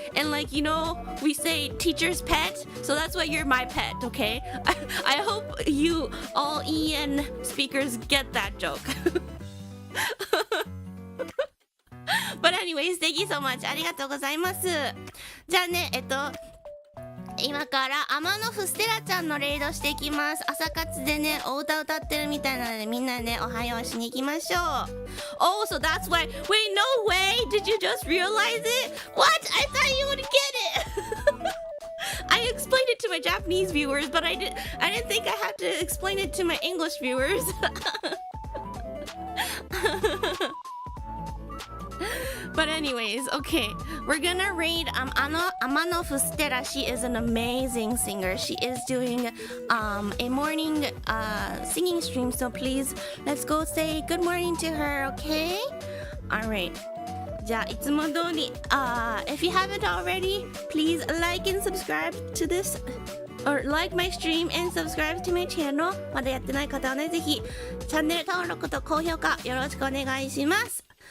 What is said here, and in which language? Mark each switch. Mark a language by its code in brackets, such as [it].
[en] And like, you know, we say teacher's pet, so that's why you're my pet, okay? I hope you all EN speakers get that joke. But anyways, thank you so much. [ja] ありがとうございます。じゃあね、今から天野ふステラちゃんのレイドしていきます。朝活でね、お歌歌ってるみたいなので、みんなでね、おはようしに行きましょう。 [en] Oh, so that's why. Wait, no way! Did you just realize it? What? I thought you would get it! I explained it to my Japanese viewers, but I didn't think I had to explain it to my English viewers. But anyways, okay, we're gonna raid Amano Fustera. She is an amazing singer. She is doing a morning singing stream, so please let's go say good morning to her, okay? Alright. [ja] じゃあいつも通り [en] if you haven't already, please like and subscribe to this or like my stream and subscribe to my channel. [ja] まだやってない方はね、ぜひチャンネル登録と高評価よろしくお願いします。